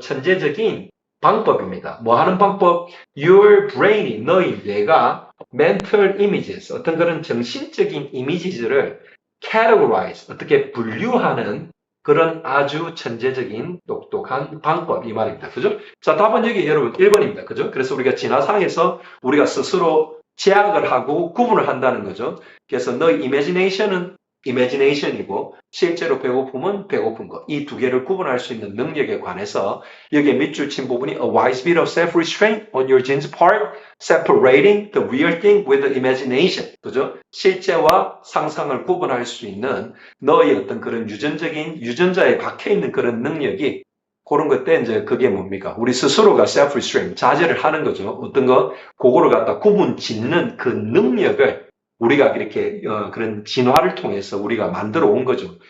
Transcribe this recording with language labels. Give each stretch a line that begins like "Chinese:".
Korean: 천재적인 방법입니다. 뭐 하는 방법?
English: Your brain
Korean: 이 너희 뇌가 mental images 어떤 그런 정신적인 이미지들을 categorize 어떻게 분류하는 그런 아주 천재적인 똑똑한 방법 이 말입니다. 그죠? 자, 답은 여기 여러분 1번입니다. 그죠? 그래서 우리가 진화상에서 우리가 스스로 제약을 하고 구분을 한다는 거죠. 그래서 너의 imagination은 imagination이고 실제로 배고픔은 배고픈 것. 이 두 개를 구분할 수 있는 능력에 관해서 여기에 밑줄 친 부분이
English: a wise bit of self-restraint on your genes part, separating the real thing with the imagination.
Korean: 그죠? 실제와 상상을 구분할 수 있는 너의 어떤 그런 유전자에 박혀 있는 그런 능력이 그런 것 때 이제 그게 뭡니까? 우리 스스로가 self-restraint, 자제를 하는 거죠. 어떤 거, 그거를 갖다 구분 짓는 그 능력을 우리가 이렇게 그런 진화를 통해서 우리가 만들어 온 거죠.